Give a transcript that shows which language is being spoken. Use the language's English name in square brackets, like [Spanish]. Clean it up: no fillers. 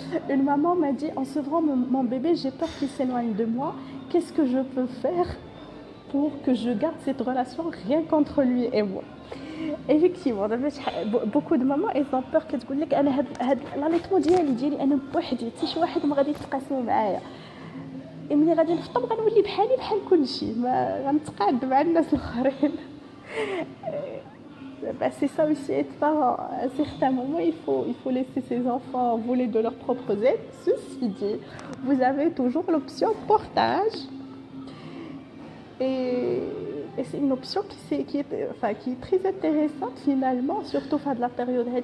[French] Une maman m'a dit, en sevrant mon bébé, j'ai peur qu'il s'éloigne de moi. Qu'est-ce que je peux faire pour que je garde cette relation rien qu'entre lui et moi? Effectivement, beaucoup de mamans elles ont peur que [Arabic] تقول لك انا هاد l'allaitement ديالي انا بوحدي حتى شي واحد ما غادي يتقاسموا معايا. ملي غادي نفطر غنولي بحال كلشي ما غنتقاد مع الناس الاخرين. [French] C'est ça aussi être parent. À certains moments, il faut laisser ses enfants voler de leurs propres ailes. Ceci dit, vous avez toujours l'option portage. Et c'est une option qui est très intéressante finalement, surtout fin de la période.